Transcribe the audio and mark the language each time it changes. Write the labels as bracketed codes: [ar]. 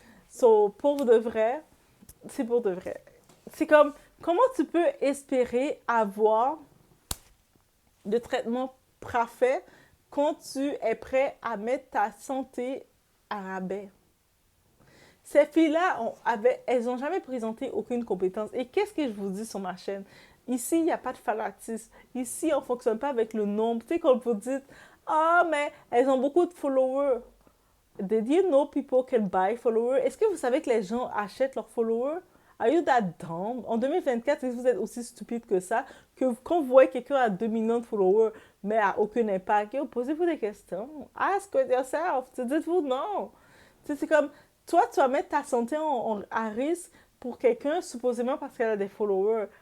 [fr] So, pour de vrai, c'est pour de vrai. C'est comme, comment tu peux espérer avoir de traitement parfait quand tu es prêt à mettre ta santé à rabais? Ces filles-là, elles n'ont jamais présenté aucune compétence. Et qu'est-ce que je vous dis sur ma chaîne? Ici, il n'y a pas de fanatisme. Ici, on ne fonctionne pas avec le nombre. Tu sais, quand vous dites, ah, mais elles ont beaucoup de followers. [en] Did you know people can buy followers? [fr] Est-ce que vous savez que les gens achètent leurs followers? [en] Are you that dumb? [fr] En 2024, est-ce que vous êtes aussi stupide que ça? Que quand vous voyez quelqu'un à 2 millions de followers, mais à aucun impact, posez-vous des questions. [en] Ask yourself. [fr] Dites-vous non. C'est comme, toi, tu vas mettre ta santé à risque pour quelqu'un, supposément parce qu'elle a des followers.